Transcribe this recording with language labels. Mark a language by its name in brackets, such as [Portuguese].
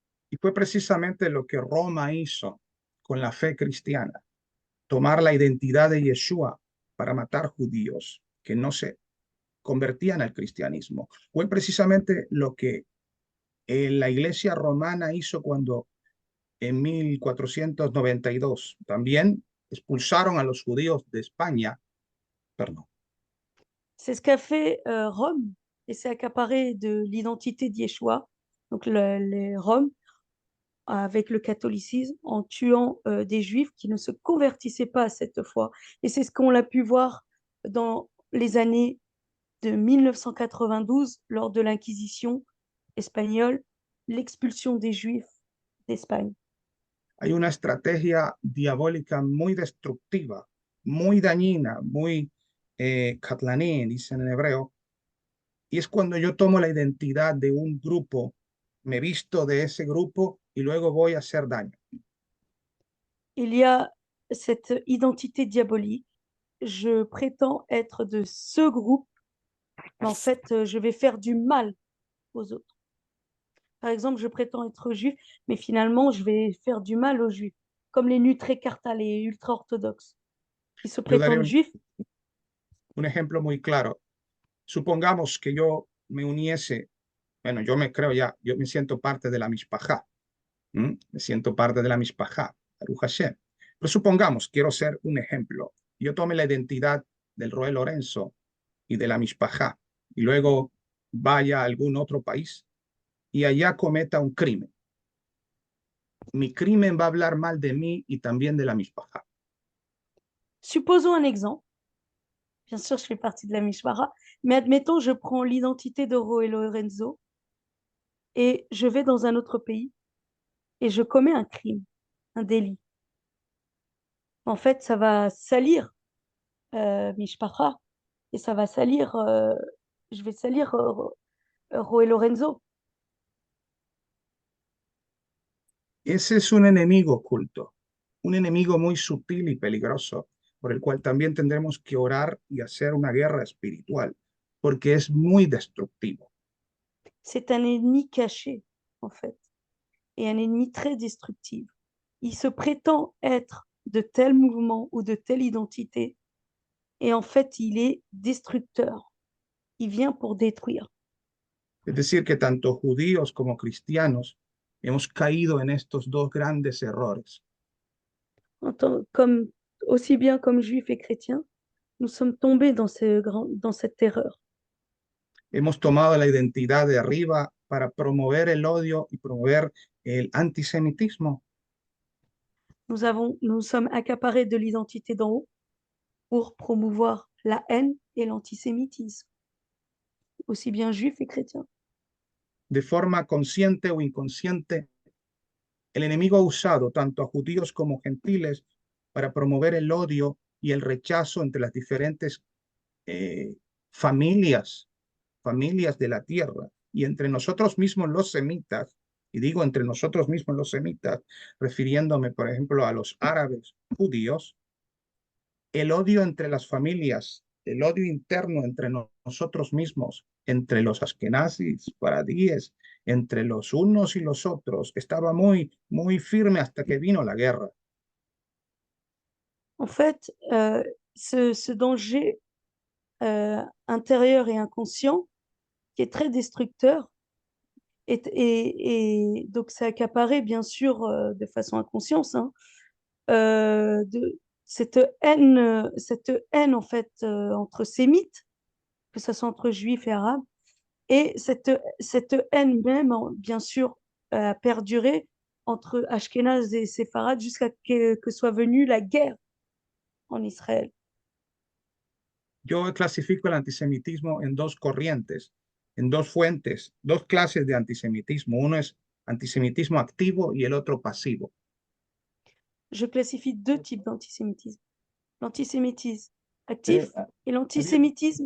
[Spanish] Y fue precisamente lo que Roma hizo con la fe cristiana, tomar la identidad de Yeshua para matar judíos que no se convertían al cristianismo. Fue precisamente lo que la iglesia romana hizo cuando en 1492 también expulsaron a los judíos de España. Perdón. [French] C'est ce qu'a fait Rome et s'est accaparé de l'identité d'Yeshua, donc les Roms, avec le catholicisme, en tuant des juifs qui ne se convertissaient pas à cette foi. Et c'est ce qu'on a pu voir dans les années de 1992, lors de l'Inquisition espagnole, l'expulsion des juifs d'Espagne. [Spanish] Hay una estrategia diabólica muy destructiva, muy dañina, muy katlaní, dicen en hebreo, y es cuando yo tomo la identidad de un grupo, me visto de ese grupo y luego voy a hacer daño. [French] Il y a cette identité diabolique. Je prétends être de ce groupe, mais en fait, je vais faire du mal aux autres. Par exemple, je prétends être juif, mais finalement, je vais faire du mal aux juifs, comme les Nutrécarta, les ultra-orthodoxes, qui se [Spanish] Yo daré [French] prétendent juifs. [Spanish] un ejemplo muy claro. Supongamos que yo me uniese, bueno, yo me creo ya, yo me siento parte de la Mishpajá, me siento parte de la Mishpajá, [Hebrew] Baruch Hashem. [Spanish] Pero supongamos, quiero ser un ejemplo, yo tome la identidad del Roel Lorenzo y de la Mishpajá y luego vaya a algún otro país y allá cometa un crimen. Mi crimen va a hablar mal de mí y también de la mishpacha. [French] Supposons un exemple. Bien sûr, je fais partie de la Mishpara, mais admettons, je prends l'identité de Ro et Lorenzo et je vais dans un autre pays et je commets un crime, un délit. En fait, ça va salir Mishpara et ça va salir, je vais salir Ro et Lorenzo. [Spanish] Ese es un enemigo oculto, un enemigo muy sutil y peligroso, por el cual también tendremos que orar y hacer una guerra espiritual, porque es muy destructivo. [French] C'est un ennemi caché, en fait, et un ennemi très destructif. Il se prétend être de tel mouvement ou de telle identité, et en fait, il est destructeur. Il vient pour détruire. [Spanish] Es decir, que tanto judíos como cristianos hemos caído en estos dos grandes errores. [French] Comme, aussi bien comme juifs et chrétiens, nous sommes tombés dans cette erreur. [Spanish] Hemos tomado la identidad de arriba para promover el odio y promover el antisemitismo. [French] Nous sommes accaparés de l'identité d'en haut pour promouvoir la haine et l'antisémitisme, aussi bien juifs et chrétiens. [Spanish] De forma consciente o inconsciente, el enemigo ha usado tanto a judíos como gentiles para promover el odio y el rechazo entre las diferentes eh, familias, familias de la tierra y entre nosotros mismos los semitas, y digo entre nosotros mismos los semitas, refiriéndome, por ejemplo, a los árabes judíos, el odio entre las familias, el odio interno entre nosotros mismos, entre los askenazis, paradíes, entre los unos y los otros, estaba muy, muy firme hasta que vino la guerra. [French] En fait, ce danger intérieur et inconscient qui est très destructeur, et donc c'est accaparé bien sûr de façon inconsciente, hein, de cette haine en fait entre sémites, que ce soit entre juifs et arabes, et cette haine même, bien sûr, a perduré entre Ashkénazes et séfarades jusqu'à que soit venue la guerre en Israël. [Spanish] Yo clasifico el antisemitismo en dos corrientes, en dos fuentes, dos clases de antisemitismo. Uno es antisemitismo activo y el otro pasivo. [French] Je classifie deux types d'antisémitisme. L'antisémitisme actif et l'antisémitisme